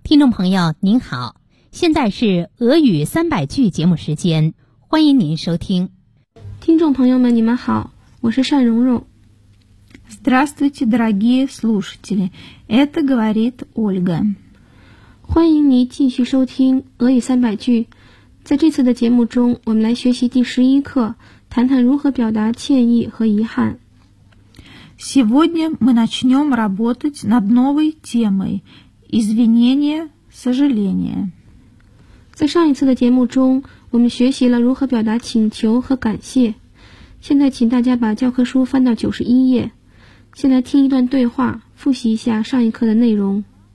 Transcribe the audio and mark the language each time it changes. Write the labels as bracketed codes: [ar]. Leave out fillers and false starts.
[zh] 朋友您好，现在是俄语三百句节目时间，欢迎您收听。听众朋友们，你们好，我是单蓉蓉。 [ru] Здравствуйте, дорогие слушатели, это говорит Ольга。 [zh] 欢迎您继续收听俄语三百句。在这次的节目中，我们来学习第十一课，谈谈如何表达歉意和遗憾。 [ru] Сегодня мы начнем работать над новой темой извинения. Сожаление. [zh] 在上一次的节目中，我们学习了如何表达请求和感谢。现在，请大家把教科书翻到91页。先来听一段对话，复习一下上一课的内容。